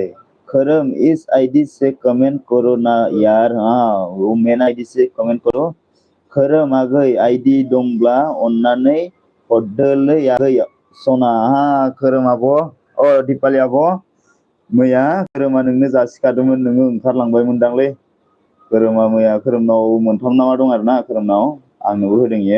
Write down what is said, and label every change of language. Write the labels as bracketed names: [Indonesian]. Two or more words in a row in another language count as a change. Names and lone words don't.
[Hindi] खरम इस आईडी से कमेंट करो ना यार। हाँ वो मेन आईडी से कमेंट करो। [Bodo] खरम आगै आईडी दंब्ला अन्नानै हरदोलै आगै सना। हाँ खरम आब' दिपाली आब' मैया खरमा नोंनो जासिखादोंमोन नोङो ओंखारलांबायमोनदांलै। खरमा मैया खरमनाव मोनथाम नामा दं आरोना खरमनाव आंनोबो होदों इयो।